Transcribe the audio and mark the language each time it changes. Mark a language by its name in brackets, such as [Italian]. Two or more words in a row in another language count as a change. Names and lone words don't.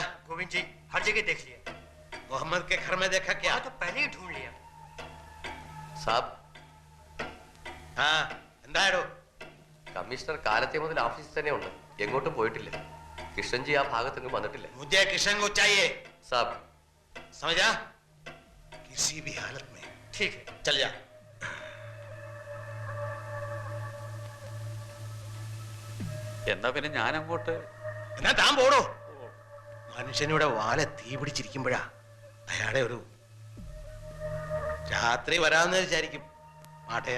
[Hindi] गोविंद जी हर जगह देख लिया। मोहम्मद के घर में देखा क्या? तो पहले ही ढूंढ लिया സാബ്. हाँ, [Malayalam] എന്താടോ? കമ്മീഷണർ കാലത്തെ മുതൽ ഓഫീസിൽ തന്നെ ഉണ്ട്, എങ്ങോട്ടും പോയിട്ടില്ല. കിഷൻജി ആ ഭാഗത്തെങ്ങും വന്നിട്ടില്ല. [Hindi] मुझे किशन को चाहिए. സാബ്. समझा? किसी भी हालत में. ठीक है, चल जा. [Malayalam] എന്നാ പിന്നെ ഞാൻ അങ്ങോട്ട്. എന്നാ താൻ പോടോ. മനുഷ്യനിവിടെ വാല തീ പിടിച്ചിരിക്കുമ്പോഴാ അയാളെ ഒരു രാത്രി വരാമെന്ന് വിചാരിക്കും മാട്ടയാൻ.